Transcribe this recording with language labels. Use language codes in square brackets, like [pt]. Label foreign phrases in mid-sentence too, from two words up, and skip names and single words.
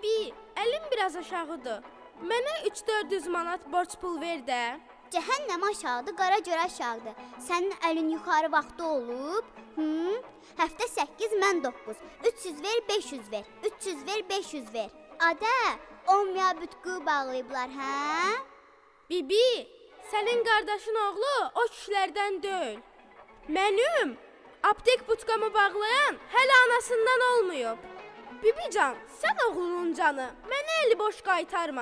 [az] əlim biraz aşağıdır. Mənə 3-400 manat borc pul ver də. Cəhənnəm aşağıdır, qara görə aşağıdır. Sənin əlin yuxarı vaxtı olub? Həftə 8, mən 9. 300 ver, 500 ver. 300 ver, 500 ver. Adə, olmaya bütqü bağlayıblar, hə? Bibi, sənin qardaşın oğlu o kişilərdən deyil. Mənim aptek butqamı bağlayan hələ anasından olmayıb. Bibican, sən oğlunun canı, mənə eli boş qaytarma.